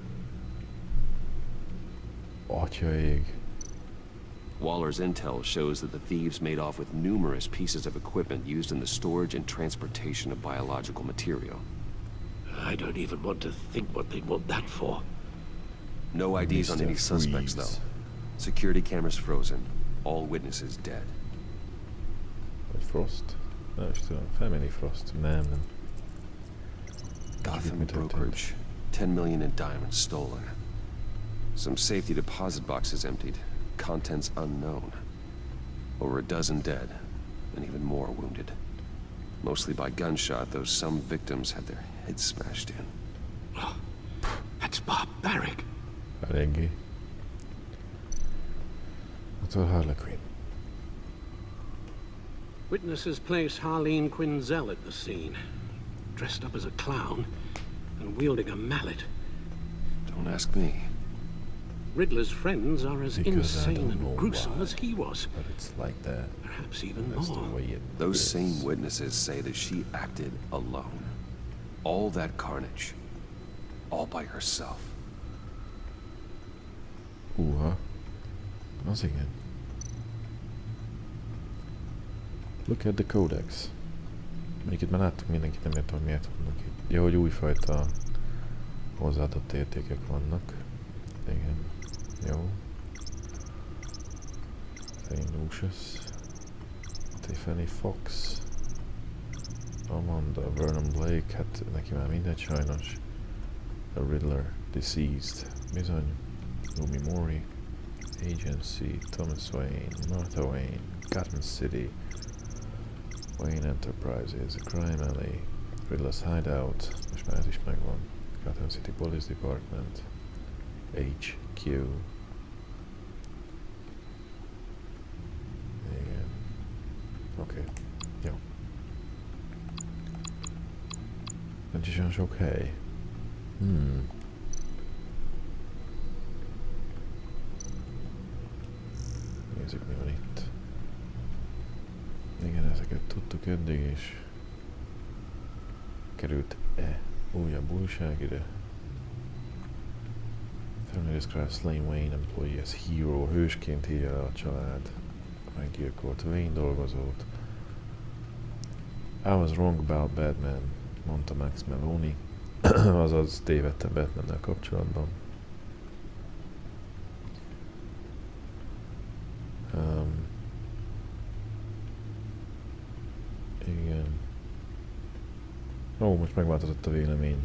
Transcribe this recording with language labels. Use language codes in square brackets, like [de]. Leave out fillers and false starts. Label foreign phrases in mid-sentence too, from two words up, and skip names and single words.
[en] Waller's intel shows that the thieves made off with numerous pieces of equipment used in the storage and transportation of biological material. I don't even want to think what they'd want that for. No IDs on any suspects, though. Security cameras frozen. All witnesses dead. Frost? [hu] Nem is tudom. Family Frost. Nem. [en] Gotham brokerage. 10 million in diamonds stolen. Some safety deposit boxes emptied. Contents unknown. Over a dozen dead, and even more wounded. Mostly by gunshot, though some victims had their heads smashed in. Oh, that's barbaric. [hu] Eléggé. Attól Harley Quinn. [en] Witnesses place Harleen Quinzel at the scene, dressed up as a clown and wielding a mallet. Don't ask me. Riddler's friends are as insane and gruesome as he was. But it's like that. Perhaps even That's more. The way it Those is. same witnesses say that she acted alone. All that carnage. All by herself. [hu] Az igen. [en] Look at the codex. [hu] Melyiket már láttuk, mindenkit nem értem, hogy miért vannak itt. Ja, hogy újfajta hozzáadott értékek vannak. Igen. Jó. St. Lucius. Tiffany Fox. Amanda Vernon Blake, hát neki már mindegy sajnos. [en] The Riddler, Deceased. Bizony. Lumi Mori. Agency, Thomas Wayne, Martha Wayne, Gotham City, Wayne Enterprises, Crime Alley, Riddler's Hideout, [hu] most már ez is megvan, [en] Gotham City Police Department, HQ. [hu] Igen. Oké. Jó. Nincs is olyan sok hely. Nézzük, mi van itt. Igen, ezeket tudtuk eddig, és került-e újabb újság ide? [en] Family describes slain Wayne employee as hero. [hu] Hősként hívja le a család meggyilkolt Wayne dolgozót. [en] I was wrong about Batman, [hu] mondta Max Maloney. Azaz tévedte Batmannel kapcsolatban. Igen. Ó, most megváltozott a vélemény.